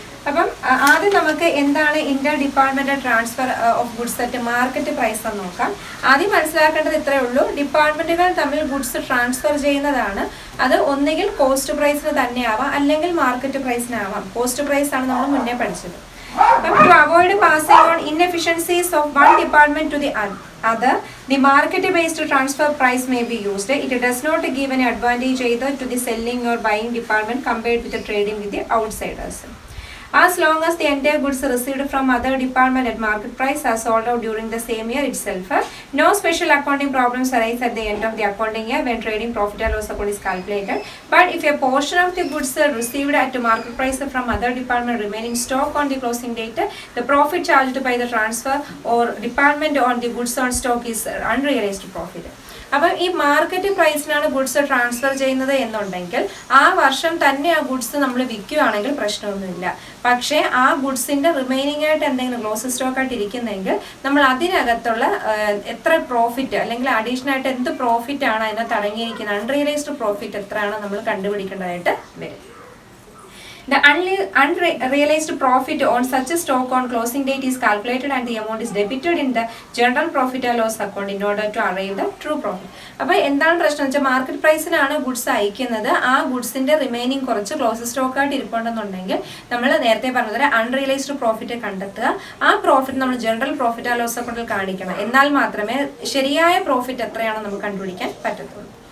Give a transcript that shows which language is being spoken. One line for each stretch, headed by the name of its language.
Malayalam: അപ്പം ആദ്യം നമുക്ക് എന്താണ്
English: inter departmental transfer of goods at market price
Malayalam: എന്ന് നോക്കാം. ആദ്യം മനസ്സിലാക്കേണ്ടത് ഇത്രയേ ഉള്ളൂ. ഡിപ്പാർട്ട്മെന്റുകൾ തമ്മിൽ ഗുഡ്സ് ട്രാൻസ്ഫർ ചെയ്യുന്നതാണ്. അത് ഒന്നുകിൽ കോസ്റ്റ് പ്രൈസിന് തന്നെയാവാം, അല്ലെങ്കിൽ മാർക്കറ്റ് പ്രൈസിനാവാം. കോസ്റ്റ് പ്രൈസ് ആണ് നമ്മൾ മുന്നേ പഠിച്ചത്.
English: To avoid passing on inefficiencies of one department to the other, the market-based transfer price may be used. It does not give any advantage either to the selling or buying department compared with the trading with the outsiders. as long as the entire goods received from other department at market price are sold out during the same year itself. No special accounting problems arise at the end of the accounting year when trading profit and loss account is calculated. But if a portion of the goods received at market price from other department remain in stock on the closing date, the profit charged by the transfer or department on the goods on stock is unrealized profit.
Malayalam: അപ്പം ഈ market പ്രൈസിനാണ് goods transfer ചെയ്യുന്നത് എന്നുണ്ടെങ്കിൽ ആ വർഷം തന്നെ ആ goods നമ്മൾ വിൽക്കുകയാണെങ്കിൽ പ്രശ്നമൊന്നുമില്ല. പക്ഷേ ആ ഗുഡ്സിന്റെ റിമൈനിങ് ആയിട്ട് എന്തെങ്കിലും ക്ലോസ് സ്റ്റോക്ക് ആയിട്ട് ഇരിക്കുന്നെങ്കിൽ നമ്മൾ അതിനകത്തുള്ള എത്ര പ്രോഫിറ്റ് അല്ലെങ്കിൽ അഡീഷണൽ ആയിട്ട് എന്ത് പ്രോഫിറ്റ് ആണ് അതിനകത്ത് അടങ്ങിയിരിക്കുന്നത്, അൺറിയലൈസ്ഡ് പ്രോഫിറ്റ് എത്രയാണ് നമ്മൾ കണ്ടുപിടിക്കേണ്ടതായിട്ട് വരും.
English: The unrealized profit on such a stock on closing date is calculated and the amount is debited in the general profit and loss account in order to arrive the true profit.
Malayalam: അപ്പോൾ എന്താണ് പ്രശ്നം വെച്ചാൽ market പ്രൈസിനാണ് goods അയക്കുന്നത്. ആ ഗുഡ്സിന്റെ remaining കുറച്ച് close stock ആയിട്ട് ഇരിപ്പുണ്ടെന്നുണ്ടെങ്കിൽ നമ്മൾ നേരത്തെ പറഞ്ഞത് അൺറിയലൈസ്ഡ് പ്രോഫിറ്റ് കണ്ടെത്തുക. ആ പ്രോഫിറ്റ് നമ്മൾ ജനറൽ പ്രോഫിറ്റ് ആൻഡ് ലോസ് അക്കൗണ്ടിൽ കാണിക്കണം. എന്നാൽ മാത്രമേ ശരിയായ പ്രോഫിറ്റ് എത്രയാണെന്ന് നമുക്ക് കണ്ടുപിടിക്കാൻ പറ്റത്തുള്ളൂ.